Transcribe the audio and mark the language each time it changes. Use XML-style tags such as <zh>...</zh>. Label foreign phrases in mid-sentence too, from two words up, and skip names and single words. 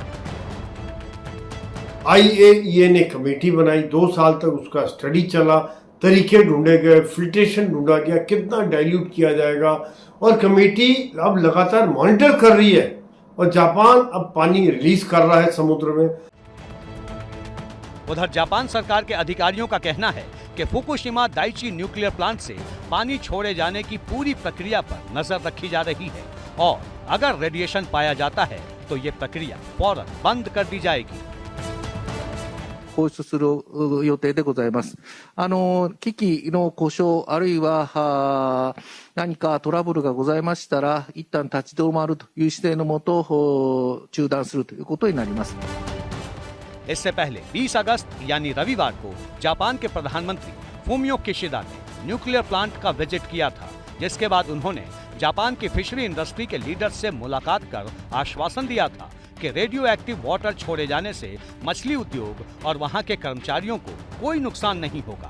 <hi>IAEA ने कमेटी बनाई, 2 साल तक उसका स्टडी चला, तरीके ढूंढे गए, फिल्ट्रेशन ढूंढा गया, कितना डाइल्यूट किया जाएगा, और कमेटी अब लगातार मॉनिटर कर रही है और जापान अब पानी रिलीज कर रहा है समुद्र में। उधर जापान सरकार के अधिकारियों का कहना है कि फुकुशिमा दाइची न्यूक्लियर प्लांट से पानी छोड़े जाने की पूरी प्रक्रिया पर नजर रखी जा रही है और अगर रेडिएशन पाया जाता है तो ये प्रक्रिया फौरन बंद कर दी जाएगी।</hi> <ja>放出する予定でございます。機器の故障あるいは何かトラブルがございましたら、一旦立ち止まるという姿勢のもと中断するということになります。</ja> <hi>इससे पहले 20 अगस्त यानी रविवार को जापान के प्रधानमंत्री फुमियो किशिदा ने</hi> <en>nuclear plant</en> <hi>का विजिट किया था, जिसके बाद उन्होंने जापान की</hi> <en>fishery industry</en> <hi>के लीडर्स से मुलाकात कर आश्वासन दिया था कि</hi> <en>radioactive water</en> <hi>छोड़े जाने से मछली उद्योग और वहां के कर्मचारियों को कोई नुकसान नहीं होगा।</hi>